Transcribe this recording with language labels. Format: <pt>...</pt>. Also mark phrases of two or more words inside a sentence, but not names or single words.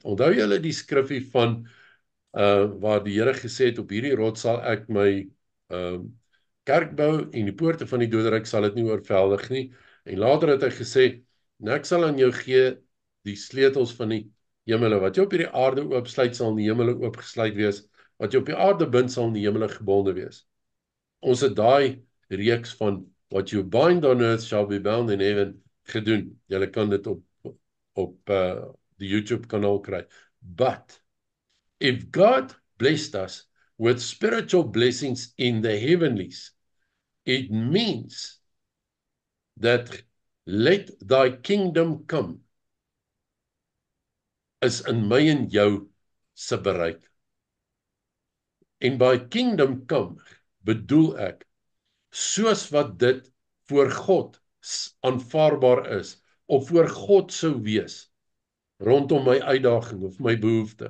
<af>Onthou julle die skrifgie van waar die Here gesê het, op hierdie rots sal ek my kerk bou en die poorte van die doderyk sal dit nie oorweldig nie. En later het hy gesê, en ek sal aan jou gee die sleutels van die hemele. Wat jy op hierdie aarde oopsluit, sal in die hemele oopgesluit wees. Wat jy op die aarde bind, sal in die hemele gebonde wees. Ons het daai reeks van</af> <en>what you bind on earth shall be bound in heaven</en> <af>gedoen. Julle kan dit op die YouTube kanaal kry.</af> <en>But if God blessed us with spiritual blessings in the heavenlies, it means that let thy kingdom come is in</en> <af>my en jou se bereik. En by</af> <en>kingdom come</en> <af>bedoel ek, soos wat dit voor God aanvaarbaar is, of voor God sou wees, rondom my uitdaging of my behoefte.</af>